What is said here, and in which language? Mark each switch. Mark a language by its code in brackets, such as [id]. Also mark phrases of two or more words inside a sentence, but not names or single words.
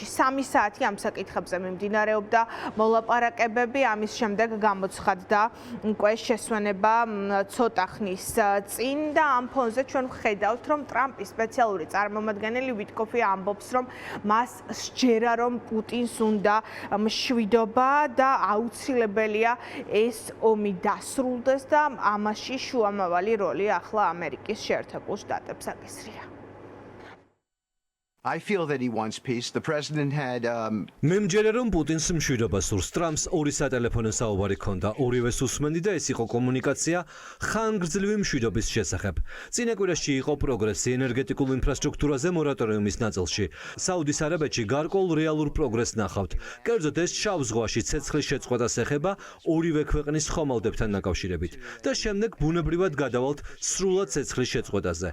[ka] 3 საათი ამ საკითხებზე მიმდინარეობდა მოლაპარაკებები, ამის შემდეგ გამოცხადდა უკვე შესვენება ცოტა ხნის წინ და ამ ფონზე ჩვენ ვხედავთ, რომ ტრამპის სპეციალური წარმომადგენელი ვიტკოფი ამბობს, რომ მას სჯერა, რომ პუტინს უნდა მშვიდობა და აუცილებელია ეს ომი დასრულდეს და ამაში შუამავალი როლი ახლა ამერიკის შეერთებულ შტატებს აკისრია. [en] I feel that he wants peace. The president had [ka] მე მჯერა რომ პუტინს მშვიდობა სურს. ტრამპს ორი სატელეფონო საუბარი ჰქონდა. ორივეს უსმენდი და ეს იყო კომუნიკაცია ხანგრძლივი მშვიდობის შესახებ. წინა კვირაში იყო პროგრესი ენერგეტიკულ ინფრასტრუქტურაზე მორატორიუმის ნაწილში. საუდის არაბეთში გარკვეულ რეალურ პროგრესს ნახავთ. კერძოდ ეს შავ ზღვაში ცეცხლის შეწყვეტას ეხება ორივე ქვეყნის ხომალდებთან დაკავშირებით და შემდეგ ბუნებრივად გადავალთ სრულად ცეცხლის შეწყვეტაზე.